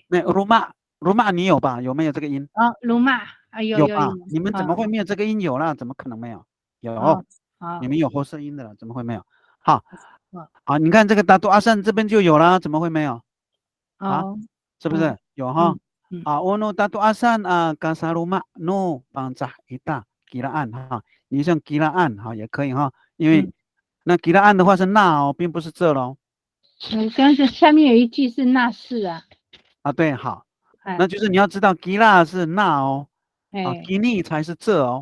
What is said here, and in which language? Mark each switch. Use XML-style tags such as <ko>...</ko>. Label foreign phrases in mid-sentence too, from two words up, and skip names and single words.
<zh>那鲁玛你有吧？有没有这个音？鲁嘛，有吧？你们怎么会没有这个音？有啦，怎么可能没有？有，你们有后摄音的了，怎么会没有？好，你看这个达杜阿善这边就有啦，怎么会没有？是不是有哈？</zh> <ami>ono datu asan kasaruma no</ami> <zh>帮扎一大吉拉案哈，你像吉拉案哈也可以哈，因为那吉拉案的话是那哦，并不是这喽。但是下面有一句是那是啊。对，好，那就是你要知道吉拉是那哦，吉尼才是这哦。</zh>